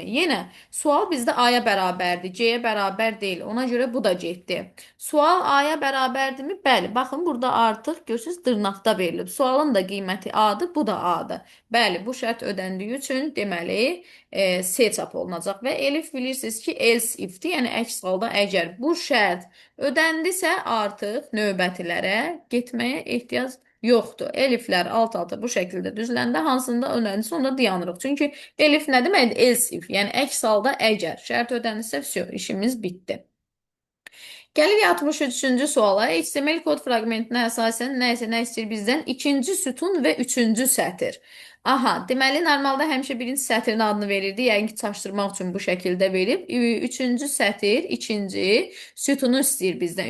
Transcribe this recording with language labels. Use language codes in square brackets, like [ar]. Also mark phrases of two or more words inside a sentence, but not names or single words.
[az] Yenə sual bizdə A-ya bərabərdir. C-yə bərabər deyil. Ona görə bu da getdi. Sual A-ya bərabərdirmi? Bəli. Baxın, burada artıq görürsünüz dırnaqda verilib. Sualın da qiyməti A-dır, bu da A-dır. Bəli, bu şərt ödəndiyi üçün deməli C çap olunacaq və elif bilirsiniz ki, [en] else if-dir. [az] Yəni əks halda əgər bu şərt ödəndisə artıq növbətilərə getməyə ehtiyac yoxdur. Eliflər alt-alta bu şəkildə düzüləndə hansında ödəndisə onda dayanırıq. Çünki elif nə deməkdir? [en] Else if. [az] Yəni əks halda əgər şərt ödəndisə işimiz bitdi. Gəlirik 63-cü suala. HTML kod fraqmentinə əsasən nə istəyir bizdən? İkinci sütun və üçüncü sətr. Aha, deməli normalda həmişə birinci sətrin adını verirdi. Yəqin ki, çaşdırmaq üçün bu şəkildə verib. Üçüncü sətr, ikinci sütunu istəyir bizdən.